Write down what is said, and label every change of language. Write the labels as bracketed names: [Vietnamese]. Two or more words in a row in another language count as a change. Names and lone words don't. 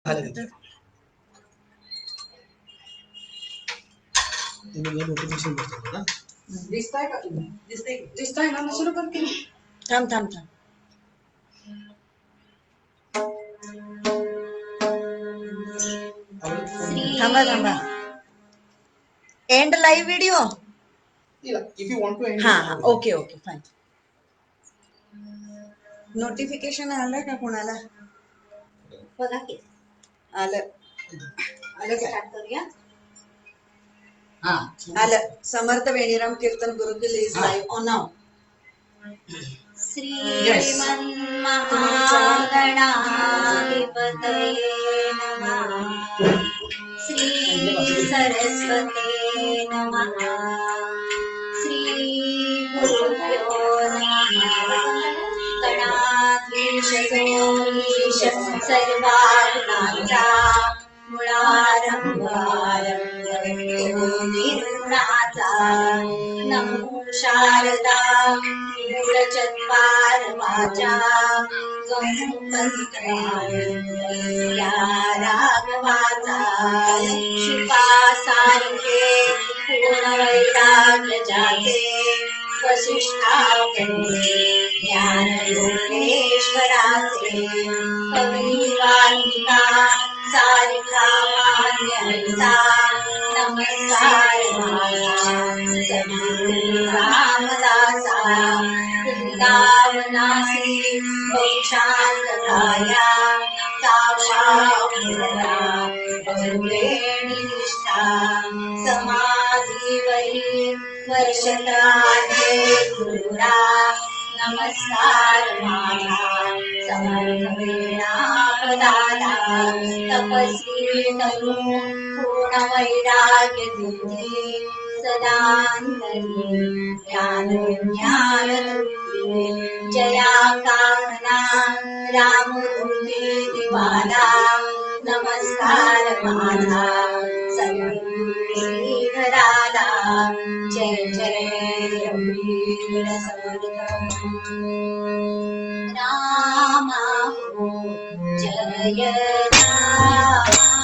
[Marathi] नोटिफिकेशन दिसताय का तुम्ही? दिसताय ना? मग सुरू करते. थांब थांब थांब. थांबा थांबा. [English] End live video. If you want to end. [Marathi] हा हा [English] okay okay fine. [Marathi] नोटिफिकेशन आलं का कोणाला? बघा की आलं. आलं स्टार्ट करूया. हा आलं. समर्थ वेणीराम कीर्तन गुरुकुल [English] is live on now. [Sanskrit] श्रीमन्महागणाधिपतये नमः. श्री सरस्वते नमः. श्री गुरुभ्यो नमः. [Marathi] गणाधीश सर्वात्माचा मुळारंभारंभो निर्गुणाचा. नमो शारदा मूलचत्वार वाचा गंगंतया राघवाचा. शुका सारखे पूर्णवैराग्य जाते. वसिष्ठावंदे ज्ञान योगेश्वराचे. कवी वाल्मिका सारिका मान्यता. नमस्कार माझा सद्गुरु रामदासा. वृंदावनासी वैशांतकाया तावामुला बहुवेणीष्ठा. समाधीवरी वर्षत्राध्ये गुरुरा. नमस्कार माझा समर्थ वेणापदाला. तपस्वी तनु पूर्ण वैराग्य बुद्धी. सदांतरी ज्ञान जया कामना राममूर्ती दिवाला. नमस्कार माझा सद्गुरु श्रीधराला. जय जय रघुवीर समर्थ रामा हो. जय राम